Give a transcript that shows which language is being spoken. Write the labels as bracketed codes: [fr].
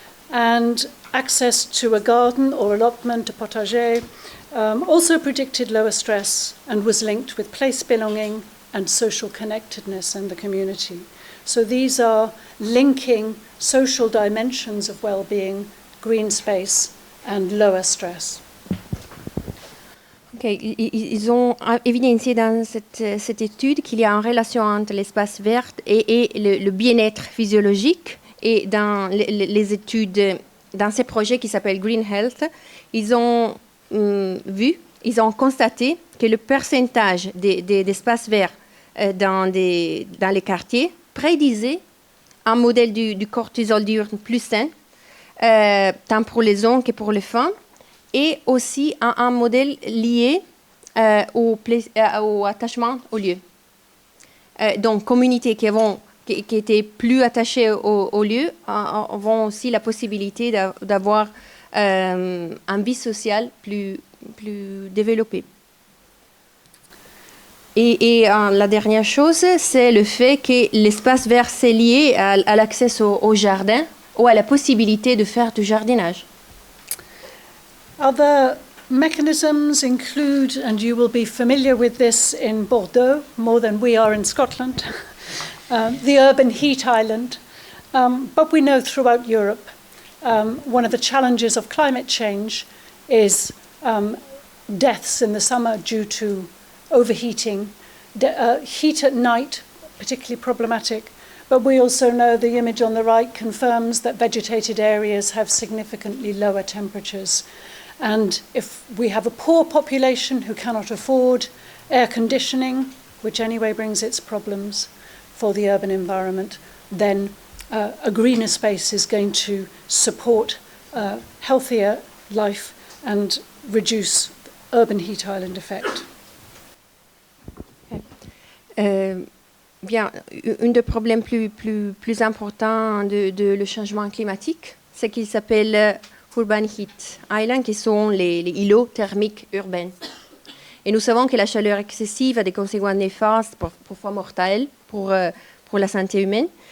[en] And access to a garden or allotment, a potager, also predicted lower stress and was linked with place belonging and social connectedness in the community. So these are linking social dimensions of well-being, green space and lower stress. Okay. [fr] Ils ont évidencié dans cette étude qu'il y a une relation entre l'espace vert et le bien-être physiologique. Et dans les études, dans ces projets qui s'appellent Green Health, ils ont ils ont constaté que le pourcentage d'espaces verts dans les quartiers prédisait un modèle du cortisol diurne plus sain, tant pour les hommes que pour les femmes, et aussi un modèle lié au attachement au lieu. Donc, communautés qui étaient plus attachées au lieu ont aussi la possibilité d'avoir une vie sociale plus développée. Et la dernière chose, c'est le fait que l'espace vert, c'est lié à l'accès au jardin ou à la possibilité de faire du jardinage. [en] Other mechanisms include, and you will be familiar with this in Bordeaux, more than we are in Scotland, the urban heat island. But we know throughout Europe, one of the challenges of climate change is deaths in the summer due to overheating. Heat at night, particularly problematic. But we also know the image on the right confirms that vegetated areas have significantly lower temperatures. And if we have a poor population who cannot afford air conditioning, which anyway brings its problems for the urban environment, then a greener space is going to support healthier life and reduce urban heat island effect. [fr] Bien, un des problèmes plus importants de le changement climatique, c'est qu'il s'appelle [en] urban heat island, [fr] qui sont les îlots thermiques urbains. Et nous savons que la chaleur excessive a des conséquences néfastes, parfois mortelles, pour la santé humaine.